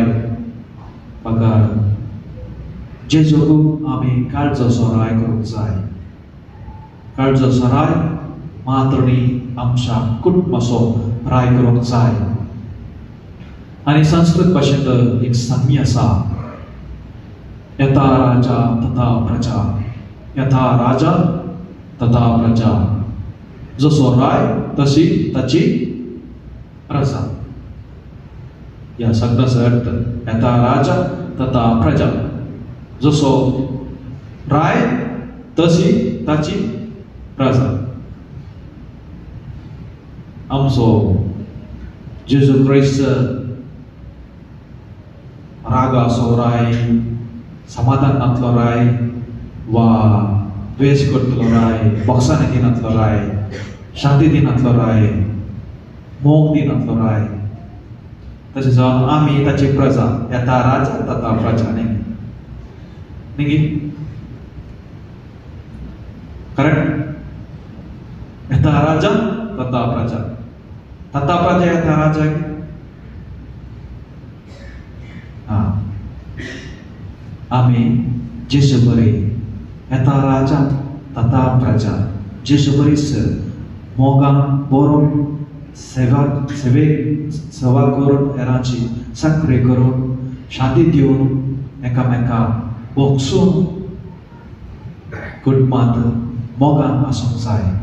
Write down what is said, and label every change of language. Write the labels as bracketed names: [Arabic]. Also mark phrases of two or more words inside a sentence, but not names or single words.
[Konkani] पगार जेजूक आमी काळजाचो राय करूंक जाय. काळजाचो राय मात्र न्ही, आमच्या कुटुंबाचो राय करूंक जाय. आनी संस्कृत भाशेंत एक सांगणी आसा, [Sanskrit] यथा राजा तथा प्रजा. यथा राजा तथा प्रजा. [Konkani] जसो राय तशी ताची प्रजा. या शब्दाचा अर्थ [Sanskrit] यथा राजा तथा प्रजा. [Konkani] जसो राय तशी ताची प्रजा. आमचो जेजू ख्रिस्त रागाचो राय, समाधानांतलो राय वा द्वेष करतलो राय, बक्षाने दिनांतलो राय, शांती दिनांतलो राय, मोग दिनांतलो राय. तशें जावन आमी ताची प्रजा. [Sanskrit] येता राजा तथा प्रजा [Konkani] न्ही करेक्ट? [Sanskrit] येता राजा तथा प्रजा. तथा प्रजा येता राजा. [Konkani] आमी जेजू बरी [Sanskrit] येता राजा तथा प्रजा. [Konkani] जेजू बरीच मोगान बरोवन सेवा करून हेरांची सक्रिय करून शांती दिवन एकामेकाक बोगसून कुटुंबांत मोगान आसूंक जाय.